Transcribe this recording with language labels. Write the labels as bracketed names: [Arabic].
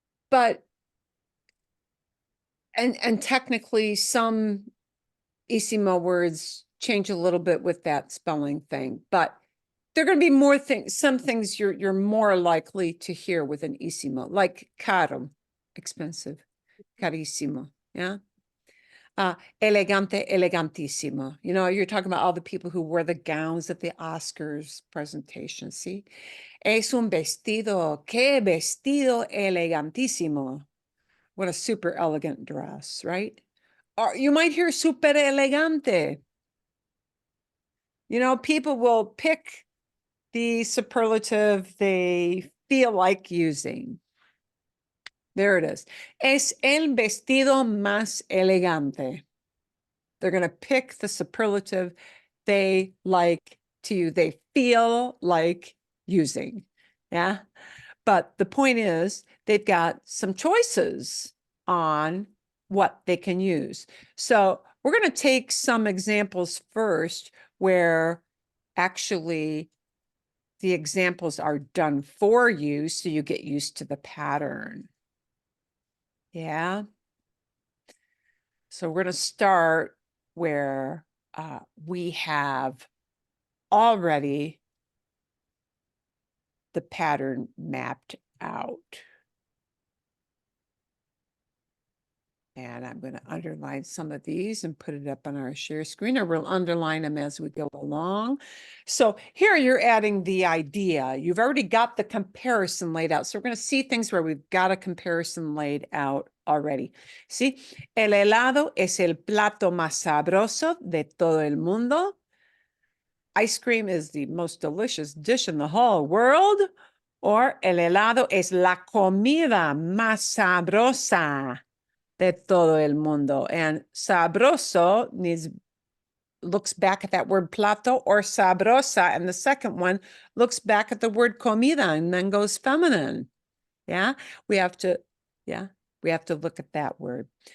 [English] But and technically some isimo words change a little bit with that spelling thing, but there are going to be more things, some things you're more likely to hear with an isimo, like caro, expensive, carissimo, yeah. Elegante, elegantissimo. You know, you're talking about all the people who wear the gowns at the Oscars presentation. [Spanish] See, es un vestido, qué vestido elegantísimo. [English] What a super elegant dress, right? Or you might hear [Spanish] super elegante. [English] You know, people will pick the superlative they feel like using. There it is. [Spanish] Es el vestido más elegante. [English] They're going to pick the superlative they like to, they feel like using. Yeah. But the point is, they've got some choices on what they can use. So we're going to take some examples first where actually the examples are done for you so you get used to the pattern. Yeah. So we're going to start where we have already the pattern mapped out. And I'm going to underline some of these and put it up on our share screen, or we'll underline them as we go along. So here you're adding the idea. You've already got the comparison laid out. So we're going to see things where we've got a comparison laid out already. [Spanish] See, el helado es el plato más sabroso de todo el mundo. [English] Ice cream is the most delicious dish in the whole world. [Spanish] Or el helado es la comida más sabrosa de todo el mundo. [English] And sabroso looks back at that word plato, or sabrosa, and the second one looks back at the word comida and then goes feminine. Yeah, we have to look at that word.